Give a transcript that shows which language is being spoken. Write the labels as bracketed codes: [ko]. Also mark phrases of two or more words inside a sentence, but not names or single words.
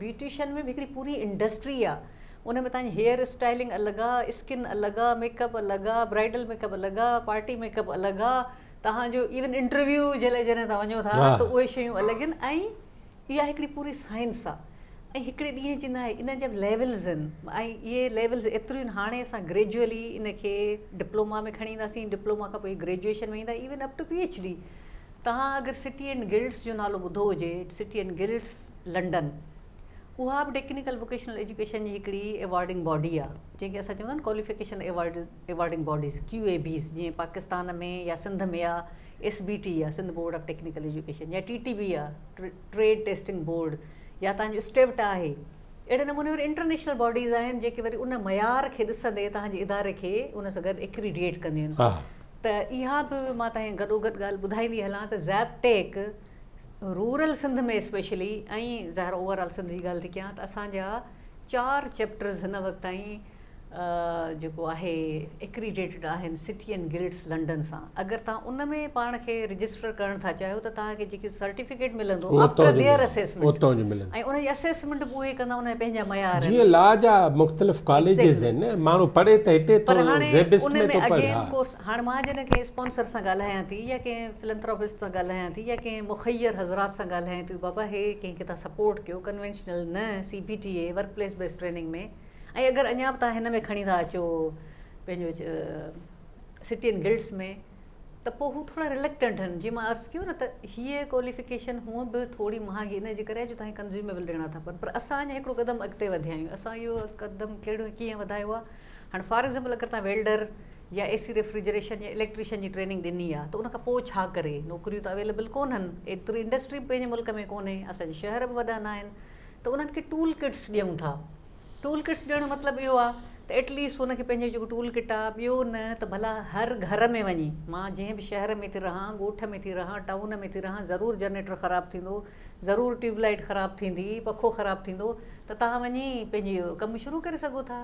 [sd] ब्यूटिशियन में बि हिकिड़ी पूरी इंडस्ट्री आहे, उन में तव्हांजी [en] hair styling [sd] अलॻि आहे, स्किन अलॻि आहे, मेकअप अलॻि आहे, [en] bridal makeup [sd] अलॻि आहे, [en] party makeup [sd] अलॻि आहे, तव्हांजो [en] even interview [sd] जे लाइ जॾहिं तव्हां वञो था त उहे शयूं अलॻि आहिनि। ऐं इहा हिकिड़ी पूरी साइंस आहे, ऐं हिकिड़े ॾींहं जी न आहे, इन जा बि लेवल्स आहिनि, ऐं इहे लेवल्स एतिरियूं आहिनि। हाणे असां ग्रेजुअली इनखे डिप्लोमा में खणी ईंदासीं, डिप्लोमा खां पोइ ग्रेजुएशन में ईंदा, [en] even up to PhD. [sd] तव्हां अगरि सिटी एंड गिल्ड्स जो नालो ॿुधो हुजे, सिटी एंड गिल्ड्स लंडन, उहा बि [en] technical vocational education [sd] जी हिकिड़ी [en] awarding body [sd] आहे, जंहिंखे असां चवंदा आहियूं [en] qualification awarding bodies, [sd] QABs। जीअं पाकिस्तान में या सिंध में आहे SBT आहे, सिंध बोर्ड ऑफ टेक्निकल एजुकेशन, या TTB आहे, ट्रेड टेस्टिंग बोर्ड, या तव्हांजो स्टेव्ट आहे। अहिड़े नमूने वरी [en] international bodies [sd] आहिनि जेके वरी उन मयार खे ॾिसंदे तव्हांजे इदारे खे उन सां गॾु एक्रीडिएट कंदियूं आहिनि। त इहा बि मां तव्हांखे गॾोगॾु ॻाल्हि ॿुधाईंदी हलां त ज़ैपटेक [en] rural Sindh [sd] में स्पेशली, ऐं ज़ाहिर ओवरऑल सिंध जी ॻाल्हि थी कयां त असांजा 4 चैप्टर्स हिन वक़्तु ताईं जेको आहे एक्रीडेटेड आहिनि सिटी एंड गिल्ड्स लंडन सां. अगरि तव्हां उन में पाण खे रजिस्टर करणु था चाहियो त तव्हांखे जेकी सर्टिफिकेट मिलंदो [en] after their assessment [sd] ऐं उनजी असेसमेंट बि उहे कंदा, उन पंहिंजा मयार जीअं लॉ जा मुख़्तलिफ़ कॉलेजिस आहिनि, माण्हू पढ़े त हिते पर हाणे उन में [en] again course. [sd] हाणे मां जॾहिं कंहिं स्पॉन्सर सां ॻाल्हायां थी या कंहिं फिलंथ्रोपिस्ट सां ॻाल्हायां थी या कंहिं मुखैर हज़रात सां ॻाल्हायां थी, बाबा हे कंहिंखे तव्हां सपोर्ट कयो कन्वेंशनल न [en] CBTA work place based training [sd] में. ऐं अगरि अञा बि तव्हां हिन में खणी था अचो पंहिंजो सिटी एंड गिल्ड्स में, त पोइ हू थोरा रिलेक्टेंट आहिनि. जीअं मां अर्ज़ु कयो न त हीअ क्वालिफिकेशन हूअं बि थोरी महांगी इन जे करे जो तव्हांखे कंज़्यूमेबल ॾियणा था पवनि. पर असां अञा हिकिड़ो क़दम अॻिते वधिया आहियूं. असां इहो क़दम कीअं वधायो आहे? हाणे [en] for example [sd] अगरि तव्हां वेल्डर या [en] AC refrigeration [sd] या इलेक्ट्रिशियन जी ट्रेनिंग ॾिनी आहे त उनखां पोइ छा करे? नौकरियूं त अवेलेबल कोन्हनि, एतिरी इंडस्ट्री पंहिंजे मुल्क में कोन्हे, असांजे शहर बि वॾा न आहिनि, त उन्हनि खे [en] tool kits [sd] ॾियूं था. [en] tool kits [sd] ॾियण जो मतिलबु इहो आहे त एटलीस्ट हुनखे पंहिंजो जेको [en] tool kit [sd] आहे ॿियो न त भला हर घर में वञी, मां जंहिं बि शहर में थी रहां, ॻोठ में थी रहां, टाउन में थी रहां, ज़रूरु जनरेटर ख़राबु थींदो, ज़रूरु ट्यूबलाइट ख़राबु थींदी, पखो ख़राबु थींदो, त तव्हां वञी पंहिंजी कमु शुरू करे सघो था.